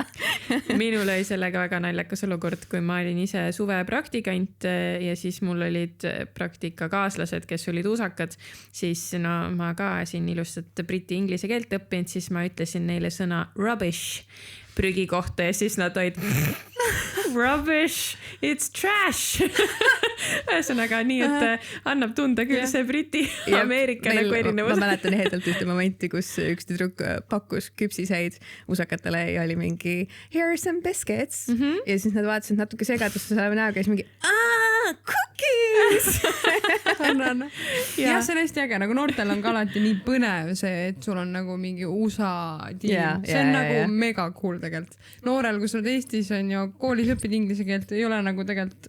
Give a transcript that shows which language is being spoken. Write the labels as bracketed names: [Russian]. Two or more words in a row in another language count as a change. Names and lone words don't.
[Estonian] Minul oli sellega väga naljakas olukord, kui ma olin ise suvepraktikant ja siis mul olid praktikakaaslased, kes olid usakad, siis ma ka siin ilustat briti inglise keelt õppinud, siis ma ütlesin neile sõna rubbish prügi kohta ja siis nad olid [English] rubbish, it's trash. [Estonian] Ühesõnaga nii, et annab tunda küll see briti Ameerika nagu erinevus. Ma mäletan ehedalt ühte momenti, kus üks tüdruk pakkus küpsiseid usakatele ja oli mingi [English] here are some biscuits [Estonian] ja siis nad vaatasid natuke segadusse selle näoga ja siis mingi cookies. Jah, see on hästi äge, nagu noortel on ka alati nii põnev see, et sul on nagu mingi USA tiim. See on nagu [English] mega cool [Estonian] tegelikult. Noorel, kui sa oled Eestis on ju koolis õpid inglise keelt, ei ole nagu tegelikult